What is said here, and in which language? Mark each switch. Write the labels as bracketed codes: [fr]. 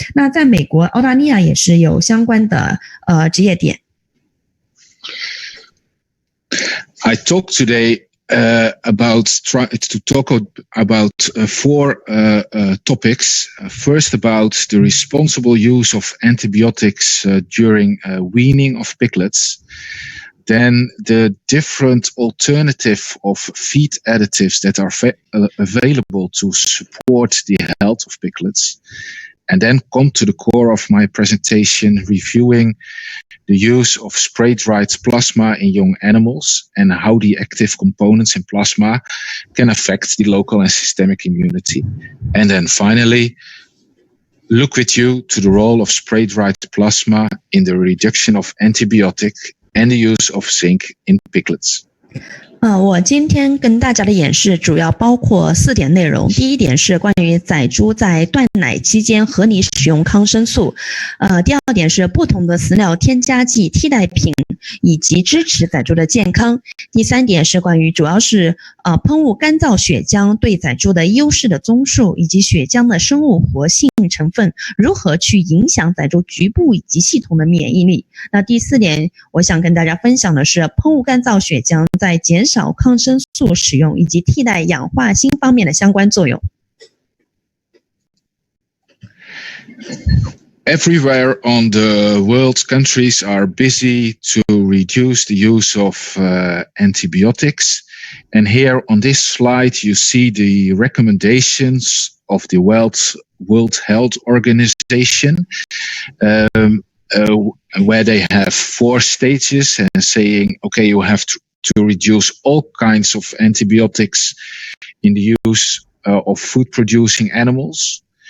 [zh] 那在美国、澳大利亚也是有相关的职业点。 [en] I talk today to talk about 4 topics. First, about the responsible use of antibiotics during weaning of piglets. Then the different alternative of feed additives that are available to support the health of piglets. and then come to the core of my presentation, reviewing the use of spray-dried plasma in young animals and how the active components in plasma can affect the local and systemic immunity. And then finally, look with you to the role of spray-dried plasma in the reduction of antibiotic and the use of zinc in piglets. [zh] 我今天跟大家的演示主要包括4点内容。第一点是关于仔猪在断奶期间合理使用抗生素。第二点是不同的饲料添加剂替代品以及支持仔猪的健康。第三点是关于主要是喷雾干燥血浆对仔猪的优势的综述，以及血浆的生物活性成分如何去影响仔猪局部以及系统的免疫力。那第4点我想跟大家分享的是喷雾干燥血浆在减少抗生素使用以及替代氧化锌方面的相关作用。 [en] Everywhere on the world, countries are busy to reduce the use of antibiotics. And here on this slide, you see the recommendations of the World Health Organization, where they have 4 stages and saying, okay, you have to reduce all kinds of antibiotics in the use of food-producing animals.